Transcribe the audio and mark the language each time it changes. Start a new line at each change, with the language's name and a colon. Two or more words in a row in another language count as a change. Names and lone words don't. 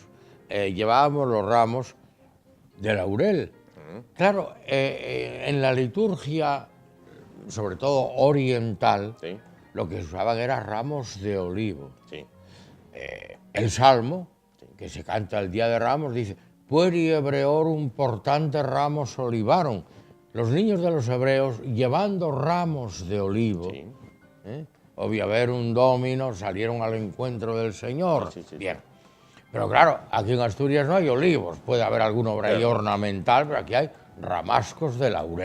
Spanish: Llevábamos los ramos de laurel. Claro, en la liturgia, sobre todo oriental, Sí, lo que se usaban eran ramos de olivo. sí. El Salmo, que se canta el Día de Ramos, dice:
Latin: Pueri hebreorum portante ramos olivarum.
Spanish: Los niños de los hebreos llevando ramos de olivo, Sí.
Latin: Obviaverum Domino,
Spanish: salieron al encuentro del Señor. Sí, sí, sí. Bien. Pero claro, aquí en Asturias no hay olivos, puede haber alguna obra ahí Claro. ornamental, pero aquí hay ramascos de laurel,